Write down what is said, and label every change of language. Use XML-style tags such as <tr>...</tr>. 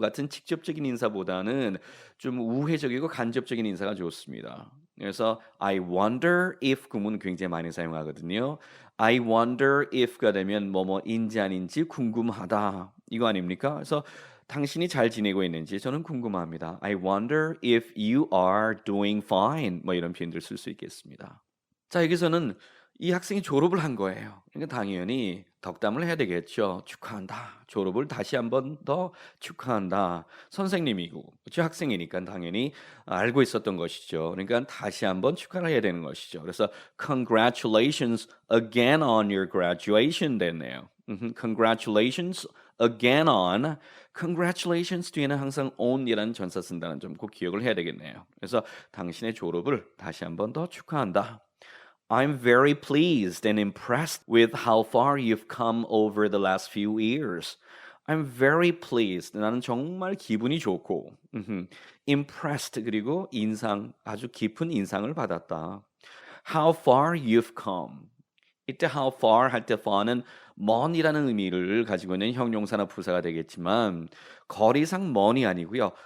<ko>같은 직접적인 인사보다는 좀 우회적이고 간접적인 인사가 좋습니다. 그래서 I wonder if 구문 굉장히 많이 사용하거든요. I wonder if가 되면 뭐뭐인지 아닌지 궁금하다. 이거 아닙니까? 그래서 당신이 잘 지내고 있는지 저는 궁금합니다.</ko> <en>I wonder if you are doing fine.</en> <ko>뭐 이런 표현들 쓸 수 있겠습니다. 자, 여기서는 이 학생이 졸업을 한 거예요. 그러니까 당연히 덕담을 해야 되겠죠. "축하한다. 졸업을 다시 한번 더 축하한다." 선생님이고 그쵸? 학생이니까 당연히 알고 있었던 것이죠. 그러니까 다시 한번 축하를 해야 되는 것이죠. 그래서</ko> <en>"Congratulations again on your graduation."</en> <ko>됐네요.</ko> <en>"Congratulations again on."</en> <ko>congratulations 뒤에는 항상 on이라는 전사 쓴다는 점 꼭 기억을 해야 되겠네요. 그래서 "당신의 졸업을 다시 한번 더 축하한다."</ko> <en>I'm very pleased and impressed with how far you've come over the last few years. I'm very pleased.</en> <ko>나는 정말 기분이 좋고, impressed 그리고 인상 아주 깊은 인상을 받았다.</ko> <en>How far you've come.</en> <ko>이때 how far 할 때 far는 먼이라는 의미를 가지고 있는 형용사나 부사가 되겠지만 거리상 먼이 아니고요.</ko>